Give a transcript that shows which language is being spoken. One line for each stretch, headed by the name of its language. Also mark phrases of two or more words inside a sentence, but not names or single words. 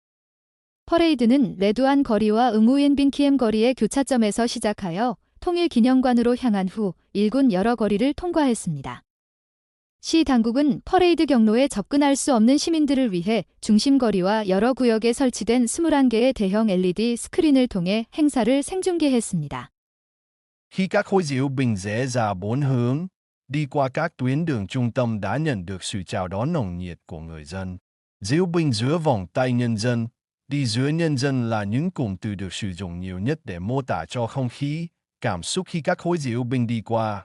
Korean: 퍼레이드는 레두안 거리와 응우옌 빈키엠 거리의 교차점에서 시작하여 통일기념관으로 향한 후 일군 여러 거리를 통과했습니다. 시 당국은 퍼레이드 경로에 접근할 수 없는 시민들을 위해 중심거리와 여러 구역에 설치된 21개의 대형 LED 스크린을 통해 행사를 생중계했습니다.
Vietnamese: Khi các khối diễu binh rẽ ra bốn hướng, đi qua các tuyến đường trung tâm đã nhận được sự chào đón nồng nhiệt của người dân. Diễu binh giữa vòng tay nhân dân, đi giữa nhân dân là những cụm từ được sử dụng nhiều nhất để mô tả cho không khí, cảm xúc khi các khối diễu binh đi qua.